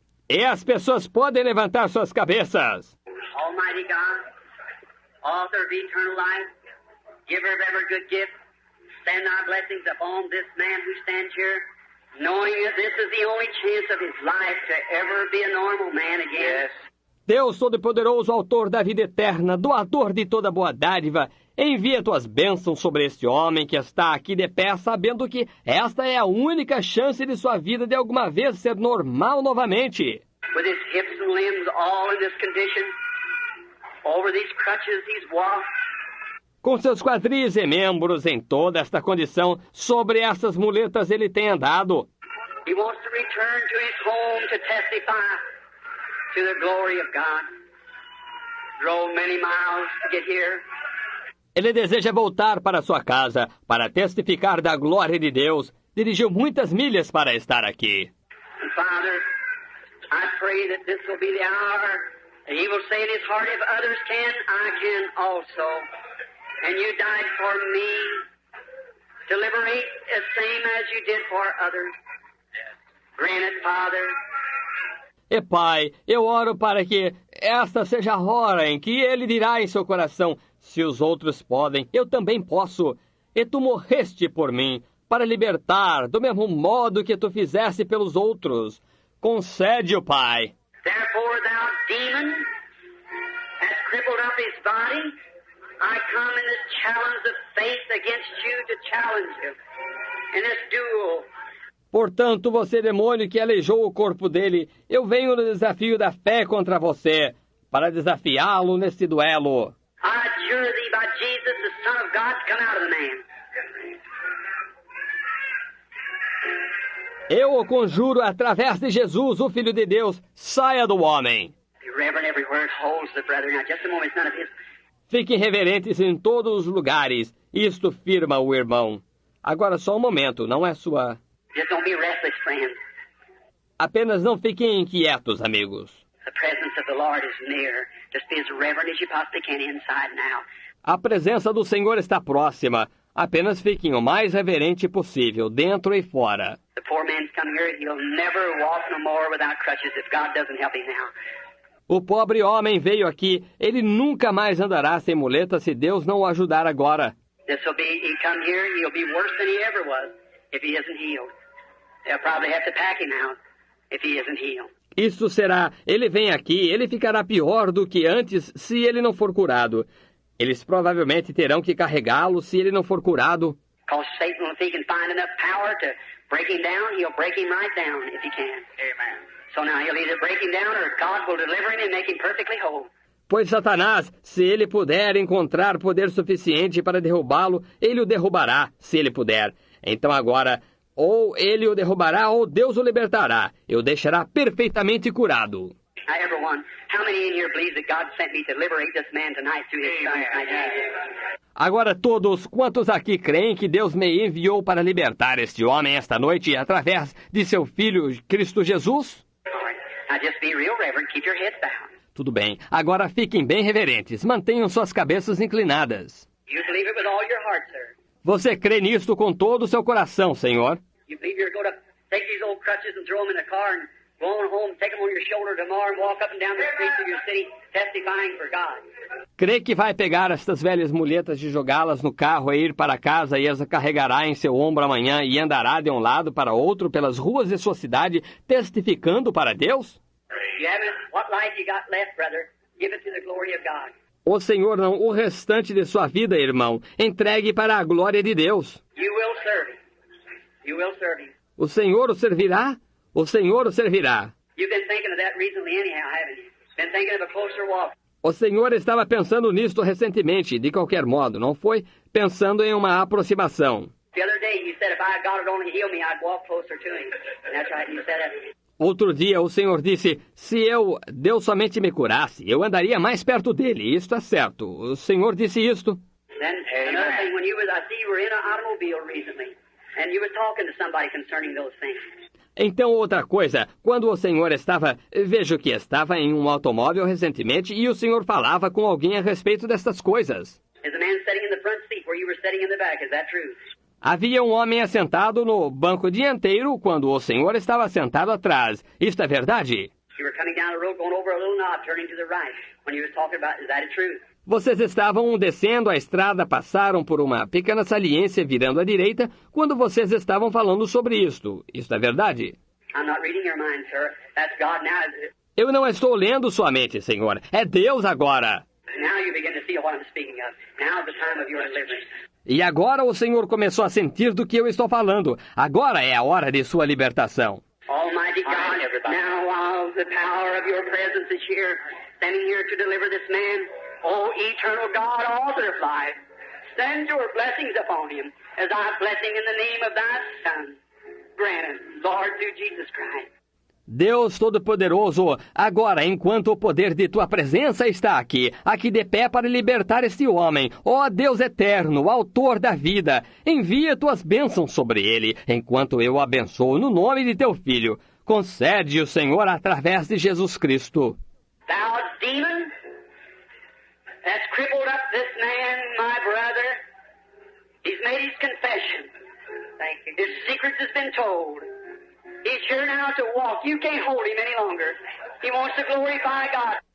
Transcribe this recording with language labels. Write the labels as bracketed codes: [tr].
[pt] E as pessoas podem levantar suas cabeças. [en] Almighty God, author of eternal life, giver of every good gift, send thy blessings upon this man who stands here, knowing that this is the only chance of his life to ever be a normal man again. Yes. [pt] Deus Todo-Poderoso, autor da vida eterna, doador de toda boa dádiva, envia tuas bênçãos sobre este homem que está aqui de pé, sabendo que esta é a única chance de sua vida de alguma vez ser normal novamente. [en] With his hips and limbs all in this condition, over these crutches he's walked. [pt] Com seus quadris e membros em toda esta condição, sobre essas muletas ele tem andado. [en] He wants to return to his home to testify to the glory of God. Drove many miles to get here. [pt] Ele deseja voltar para sua casa, para testificar da glória de Deus. Dirigiu muitas milhas para estar aqui. [en] And Father, I pray that this will be the hour that he will say in his heart, if others can, I can also. And you died for me to liberate the same as you did for others. Grant it, Father. [pt] E Pai, eu oro para que esta seja a hora em que ele dirá em seu coração, se os outros podem, eu também posso. E tu morreste por mim, para libertar, do mesmo modo que tu fizeste pelos outros. Concede-o, Pai. [en] Therefore, thou demon, hast crippled up his body. I come in this challenge of faith against you to challenge you in this duel. [pt] Portanto, você, demônio, que aleijou o corpo dele, eu venho no desafio da fé contra você, para desafiá-lo neste duelo. [en] I adjure thee by Jesus, the Son of God, to come out of the man. [pt] Eu o conjuro através de Jesus, o Filho de Deus, saia do homem. [en] Be reverent everywhere it holds the brother. Now, just a moment, it's none of his. [pt] Fiquem reverentes em todos os lugares. Isto firma o irmão. Agora só um momento, não é sua... [en] Just don't be restless, friends. [pt] Apenas não fiquem inquietos, amigos. [en] The presence of the Lord is near. Just be as reverent as you possibly can inside now. [pt] A presença do Senhor está próxima. Apenas fiquem o mais reverente possível, dentro e fora. [en] The poor man's come here. He'll never walk no more without crutches if God doesn't help him now. [pt] O pobre homem veio aqui. Ele nunca mais andará sem muleta se Deus não o ajudar agora. [en] He'll come here, he'll be worse than he ever was if he isn't healed. They'll probably have to pack him out if he isn't healed. [pt] Isso será, ele vem aqui, ele ficará pior do que antes se ele não for curado. Eles provavelmente terão que carregá-lo se ele não for curado. [en] Because Satan, if he can find enough power to break him down, he'll break him right down if he can. Amen. So now he'll either break him down or God will deliver him and make him perfectly whole. [pt] Pois Satanás, se ele puder encontrar poder suficiente para derrubá-lo, ele o derrubará, se ele puder. Então agora, ou ele o derrubará ou Deus o libertará. E o deixará perfeitamente curado. [en] Now, everyone, how many in here believe that God sent me to liberate this man tonight through his son? [pt] Agora todos, quantos aqui creem que Deus me enviou para libertar este homem esta noite através de seu Filho Cristo Jesus? [en] All right. Now just be real reverent. Keep your heads down. [pt] Tudo bem. Agora fiquem bem reverentes. Mantenham suas cabeças inclinadas. [en] You believe it with all your heart, sir. [pt] Você crê nisto com todo o seu coração, Senhor? [en] You believe you're going to take these old crutches and throw them in the car and go on home, take them on your shoulder tomorrow and walk up and down the streets of your city testifying for God. [pt] Crê que vai pegar estas velhas muletas de jogá-las no carro e ir para casa e as carregará em seu ombro amanhã e andará de um lado para outro pelas ruas de sua cidade testificando para Deus? [en] You haven't, what life you got left, brother, give it to the glory of God. [pt] O Senhor não, o restante de sua vida, irmão, entregue para a glória de Deus. [en] You will serve him. You will serve him. [pt] O Senhor o servirá? O Senhor o servirá. [en] You've been thinking of that recently anyhow, haven't you? Been thinking of a closer walk. [pt] O Senhor estava pensando nisto recentemente, de qualquer modo, não foi? Pensando em uma aproximação. [en] The other day you said if God would only heal me, I'd walk closer to him. And that's right, you said that. [pt] Outro dia o Senhor disse, se Deus somente me curasse, eu andaria mais perto dele. Isto é certo. O Senhor disse isto. [en] Then another thing, when I see you were in an automobile recently, and you were talking to somebody concerning those things. [pt] Então, outra coisa, quando o Senhor vejo que estava em um automóvel recentemente e o Senhor falava com alguém a respeito destas coisas. [en] Is a man sitting in the front seat where you were sitting in the back? Is that true? [pt] Havia um homem assentado no banco dianteiro quando o Senhor estava sentado atrás. Isto é verdade? [en] You were coming down the road, going over a little knob, turning to the right. When you was talking about, is that true? [pt] Vocês estavam descendo a estrada, passaram por uma pequena saliência virando à direita quando vocês estavam falando sobre isto. Isto é verdade? [en] I'm not reading your mind, sir. That's God now. [pt] Eu não estou lendo sua mente, Senhor. É Deus agora. [en] Now you begin to see what I'm speaking of. Now's the time of your deliverance. [pt] E agora o Senhor começou a sentir do que eu estou falando. Agora é a hora de sua libertação. [en] Almighty God, now while the power of your presence is here, standing here to deliver this man, oh eternal God, author of life, send your blessings upon him, as I bless him in the name of thy Son. Grant it, Lord, through Jesus Christ. [pt] Deus Todo-Poderoso, agora, enquanto o poder de tua presença está aqui de pé para libertar este homem, ó Deus eterno, autor da vida, envia tuas bênçãos sobre ele, enquanto eu o abençoo no nome de teu Filho. Concede o Senhor através de Jesus Cristo. [en] Thou demon, has crippled up this man, my brother. He's made his confession. Thank you. His secrets has been told. He's here now to walk. You can't hold him any longer. He wants to glorify God.